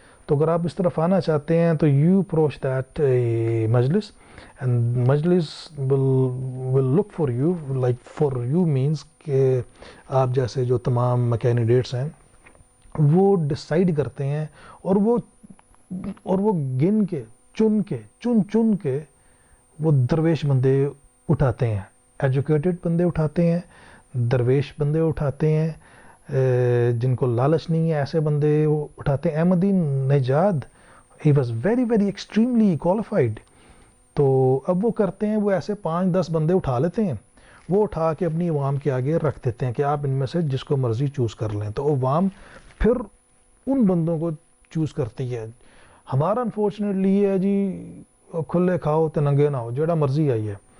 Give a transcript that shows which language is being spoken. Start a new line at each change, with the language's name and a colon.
Urdu: تو اگر آپ اس طرف آنا چاہتے ہیں تو
English: you approach that مجلس، and مجلس will look for you، like for you means
Urdu: کہ آپ جیسے جو تمام کینڈیڈیٹس ہیں وہ ڈیسائیڈ کرتے ہیں، اور وہ گن کے چن کے وہ درویش بندے اٹھاتے ہیں، ایجوکیٹڈ بندے اٹھاتے ہیں، درویش بندے اٹھاتے ہیں، جن کو لالچ نہیں ہے ایسے بندے اٹھاتے ہیں.
English: Ahmadinejad he was very very extremely qualified.
Urdu: تو اب وہ کرتے ہیں، وہ ایسے 5-10 بندے اٹھا لیتے ہیں، وہ اٹھا کے اپنی عوام کے آگے رکھ دیتے ہیں کہ آپ ان میں سے جس کو مرضی چوز کر لیں. تو عوام پھر ان بندوں کو چوز کرتی ہے. ہمارا انفارچونیٹلی یہ ہے جی
Punjabi: کھلے کھاؤ تے ننگے نہ ہو، جیڑا مرضی آئی ہے.